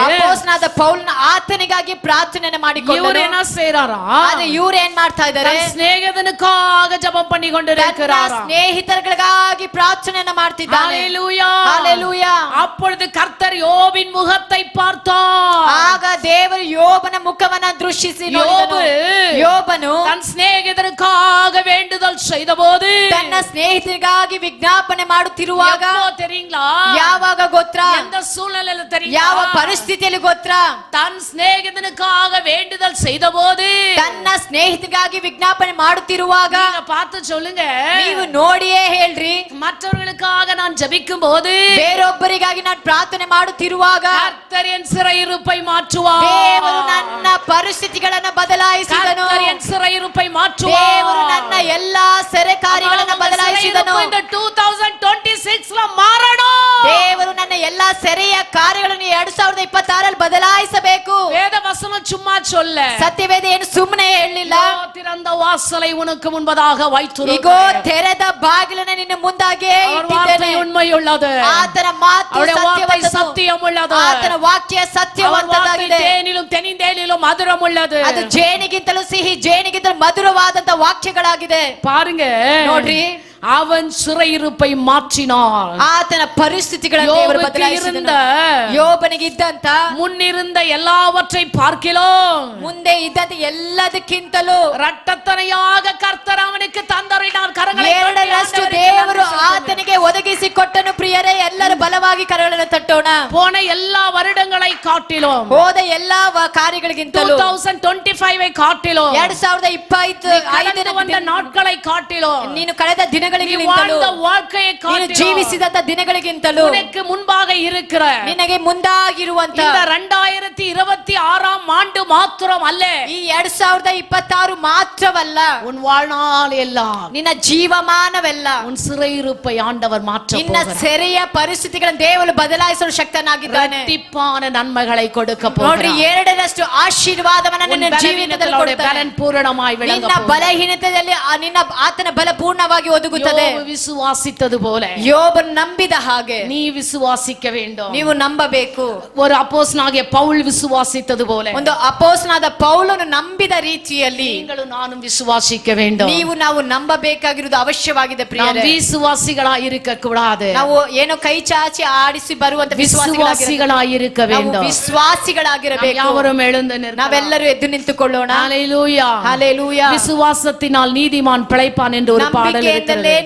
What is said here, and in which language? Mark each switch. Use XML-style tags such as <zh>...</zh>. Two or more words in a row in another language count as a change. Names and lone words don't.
<kn>ಅಪೊಸ್ತಲನಾದ ಪೌಲನ ಆತನಿಗಾಗಿ ಪ್ರಾರ್ಥನೆ ಮಾಡಿಕೊಂಡರು.</kn> <ta>இவர் என்ன செய்றாரா?</ta> <kn>ಆದ್ರೆ ಇವರು ಏನ್ ಮಾಡ್ತಾ ಇದ್ದಾರೆ?</kn> <ta>தன் சிநேகிதனுக்காக ஜெபம் பண்ணி கொண்டிருக்கிறார்.</ta> <kn>ಸ್ನೇಹಿತರಿಗಾಗಿ ಪ್ರಾರ್ಥನೆಯನ್ನ ಮಾಡ್ತಿದ್ದಾನೆ.</kn> <ta>ஹalleluya. ஹalleluya. அப்பொழுது கர்த்தர் யோபின் முகத்தை பார்த்தார்.</ta> <kn>ಆಗ ದೇವರು ಯೋಬನ ಮುಖವನ್ನ ದೃಷ್ಟಿಸಿ ನೋಡಿದನು. ಯೋಬನು</kn> <ta>தன் சிநேகிதனுக்காக வேண்டுதல் செய்தபோது</ta> <kn>ತನ್ನ ಸ್ನೇಹಿತರಿಗಾಗಿ ವಿಜ್ಞಾಪನೆ ಮಾಡುತ್ತಿರುವಾಗ</kn> <ta>தெரியுங்களா?</ta> <kn>ಯಾವಾಗ ಗೊತ್ತಾ?</kn> <ta>எந்த சூழ்நிலையில தெரியுமா?</ta> <kn>ಯಾವ ಪರಿಸ್ಥಿತಿಯಲ್ಲಿ ಗೊತ್ತಾ?</kn> <ta>தன் சிநேகிதனுக்காக வேண்டுதல் செய்தபோது</ta> <kn>ತನ್ನ ಸ್ನೇಹಿತರಿಗಾಗಿ ವಿಜ್ಞಾಪನೆ ಮಾಡುತ್ತಿರುವಾಗ</kn> <ta>நீங்க பார்த்து சொல்லுங்க.</ta> <kn>ನೀವು ನೋಡಿಯೇ ಹೇಳ್ರಿ.</kn> <ta>மற்றவர்களுக்காக நான் ஜெபிக்கும் போது</ta> <kn>ಬೇರೊಬ್ಬರಿಗಾಗಿ ನಾನು ಪ್ರಾರ್ಥನೆ ಮಾಡುತ್ತಿರುವಾಗ</kn> <ta>கர்த்தர் என் சிறையிருப்பை மாற்றுவார்.</ta> <kn>ದೇವರು ನನ್ನ ಪರಿಸ್ಥಿತಿಗಳನ್ನ ಬದಲಾಯಿಸಿದನು.</kn> <ta>கர்த்தர் என் சிறையிருப்பை மாற்றுவார்.</ta> <kn>ದೇವರು ನನ್ನ ಎಲ್ಲಾ ಸೆರೆ ಕಾರ್ಯಗಳನ್ನ ಬದಲಾಯಿಸಿದನು.</kn> <ta>இந்த 2026ல மாறணும்.</ta> <kn>ದೇವರು ನನ್ನ ಎಲ್ಲಾ ಸೆರೆಯ ಕಾರ್ಯಗಳನ್ನು 2026ರಲ್ಲಿ ಬದಲಾಯಿಸಬೇಕು.</kn> <ta>வேத வசனம் சும்மா சொல்ல.</ta> <kn>ಸತ್ಯವೇದ ಏನು ಸುಮ್ಮನೆ ಹೇಳಲಿಲ್ಲ.</kn> <ta>திறந்த வாசலை உனக்கு முன்பதாக</ta> <kn>ಇಗೋ</kn> <ta>வைத்திருக்கிறேன்.</ta> <kn>ತೆರೆದ ಬಾಗಿಲನ್ನು ನಿನ್ನ ಮುಂದಾಗೆ</kn> <ta>அவர்</ta> <kn>ಇಟ್ಟಿದ್ದೇನೆ.</kn> <ta>வார்த்தை உண்மையுள்ளது.</ta> <kn>ಆತನ ಮಾತು</kn> <ta>அவருடைய வார்த்தை</ta> <kn>ಸತ್ಯವಂತದ್ದು.</kn> <ta>சத்தியமுள்ளது.</ta> <kn>ಆತನ ವಾಕ್ಯ</kn> <ta>அவர் வார்த்தை</ta> <kn>ಸತ್ಯವಂತದ್ದಾಗಿದೆ.</kn> <ta>தேனிலும் தெனிந்தேனிலும் மதுரமுள்ளது.</ta> <kn>ಅದು ಜೇನಿಗಿಂತಲೂ ಸಿಹಿ, ಜೇನಿಗಿಂತಲೂ ಮಧುರವಾದಂತ ವಾಕ್ಯಗಳಾಗಿದೆ.</kn> <ta>பாருங்க,</ta> <kn>ನೋಡ್ರಿ,</kn> <ta>அவன் சிறையிருப்பை மாற்றினார்.</ta> <kn>ಆತನ ಪರಿಸ್ಥಿತಿಗಳನ್ನು ದೇವರು</kn> <ta>யோபுக்கு இருந்த</ta> <kn>ಬದಲಾಯಿಸಿದನು. ಯೋಬನಿಗೆ ಇದ್ದಂತ</kn> <ta>முன்னிருந்த எல்லாவற்றை பார்க்கிலும்</ta> <kn>ಮುಂದೆ ಇದ್ದಂತ ಎಲ್ಲದಕ್ಕಿಂತಲೂ</kn> <ta>இரட்டத்தனையாக கர்த்தர் அவனுக்கு தந்தறினார். கரங்களை தட்டி</ta> <kn>ಎರಡರಷ್ಟು</kn> <ta>ஆண்டவருக்கு</ta> <kn>ದೇವರು</kn> <ta>நன்றி செலுத்துங்கள்.</ta> <kn>ಆತನಿಗೆ ಒದಗಿಸಿ ಕೊಟ್ಟನು. ಪ್ರಿಯರೇ, ಎಲ್ಲರೂ ಬಲವಾಗಿ ಕರಗಳನ್ನು ತಟ್ಟೋಣ.</kn> <ta>போன எல்லா வருடங்களை காட்டிலும்</ta> <kn>ಹೋದ ಎಲ್ಲಾ ಕಾರ್ಯಗಳಿಗಿಂತಲೂ</kn> <ta>2025 காட்டிலும்</ta> <kn>2025</kn> <ta>வந்த நாட்களை காட்டிலும்</ta> <kn>ನೀನು ಕಳೆದ ದಿನಗಳಿಗಿಂತಲೂ</kn> <ta>வாழ்ந்த வாழ்க்கையை</ta> <kn>ನೀನು</kn> <ta>காட்டிலும்</ta> <kn>ಜೀವಿಸಿದಂತ ದಿನಗಳಿಗಿಂತಲೂ</kn> <ta>உனக்கு முன்பாக இருக்கிற</ta> <kn>ನಿನಗೆ ಮುಂದಾಗಿರುವಂತ</kn> <ta>இந்த 2026 ஆண்டு மாத்திரம் அல்ல,</ta> <kn>ಈ 2026 ಮಾತ್ರವಲ್ಲ,</kn> <ta>உன் வாழ்நாள் எல்லாம்</ta> <kn>ನಿನ್ನ ಜೀವಮಾನವೆಲ್ಲ</kn> <ta>உன் சிறையிருப்பை ஆண்டவர் மாற்ற</ta> <kn>ನಿನ್ನ ಸೆರೆಯ ಪರಿಸ್ಥಿತಿಗಳನ್ನು ದೇವರು ಬದಲಾಯಿಸಲು ಶಕ್ತನಾಗಿದ್ದಾನೆ.</kn> <ta>இரட்டிப்பான நன்மைகளை கொடுக்க</ta> <kn>ನೋಡ್ರಿ,</kn> <ta>போகிறார்.</ta> <kn>ಎರಡರಷ್ಟು ಆಶೀರ್ವಾದವನ್ನು ನಿನ್ನ ಜೀವಿತದಲ್ಲಿ ಕೊಡ್ತಾನೆ.</kn> <ta>பலன் பூரணமாய்</ta> <kn>ನಿನ್ನ</kn> <ta>விளங்க</ta> <kn>ಬಲಹೀನತೆಯಲ್ಲಿ ನಿನ್ನ ಆತನ ಬಲ ಪೂರ್ಣವಾಗಿ ಒದಗುತ್ತದೆ.</kn> <ta>யோபு விசுவாசித்தது போல</ta> <kn>ಯೋಬನು ನಂಬಿದ ಹಾಗೆ</kn> <ta>நீ விசுவாசிக்க வேண்டும்.</ta> <kn>ನೀವು ನಂಬಬೇಕು.</kn> <ta>ஒரு அப்போஸ்தலனாகிய பவுல் விசுவாசித்தது போல</ta> <kn>ಒಂದು ಅಪೊಸ್ತಲನಾದ ಪೌಲನು ನಂಬಿದ ರೀತಿಯಲ್ಲಿ</kn> <ta>நீங்களும் நானும் விசுவாசிக்க வேண்டும்.</ta> <kn>ನಾವು ನಂಬಬೇಕಾಗಿರುವುದು ಅವಶ್ಯವಾಗಿದೆ</kn> <ta>நாம்</ta> <kn>ಪ್ರಿಯರೇ.</kn> <ta>விசுவாசிகளாய் இருக்க கூடாது,</ta> <kn>ನಾವು ಏನೋ ಕೈ ಚಾಚಿ ಆಡಿಸಿ ಬರುವಂತ</kn> <ta>விசுவாசிகளாய் இருக்க வேண்டும்.</ta> <kn>ವಿಶ್ವಾಸಿಗಳಾಗಿರಬೇಕು.</kn> <ta>யாவரும் எழுந்து நிற்க.</ta> <kn>ನಾವೆಲ್ಲರೂ ಎದ್ದು ನಿಂತುಕೊಳ್ಳೋಣ.</kn> <ta>ஹalleluya.</ta> <kn>ಹalleluya.</kn> <ta>விசுவாசத்தினால் நீதிமான் பிழைப்பான் என்று ஒரு பாடல்</ta> <kn>ನಂಬಿಕೆಯಿಂದಲೇ</kn> <ta>இருக்கிறது.</ta>